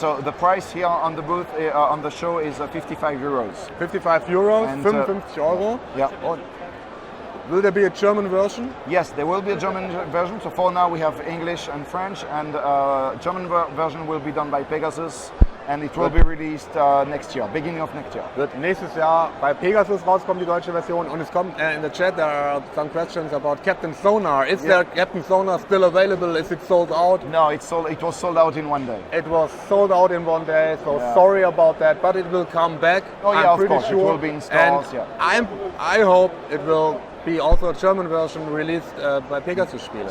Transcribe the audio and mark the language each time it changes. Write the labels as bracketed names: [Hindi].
[English] So the price here on the booth, on the show is 55 euros. 55 euros, And, 55 Euro. Yeah. [German] Und [English] will there be a German version? Yes, there will be a German version. So for now we have English and French, and German version will be done by Pegasus, and it will be released next year, beginning of next year. [German] Wird nächstes Jahr bei Pegasus rauskommen, die deutsche Version. Und es kommt [English] in the chat, there are some questions about Captain Sonar. Is there Captain Sonar still available? Is it sold out? No, it was sold out in 1 day. It was sold out in 1 day, so sorry about that, but it will come back. Oh yeah, I'm pretty of course, sure. it will be in stores. And I hope it will be also a German version released by Pegasus Spiele.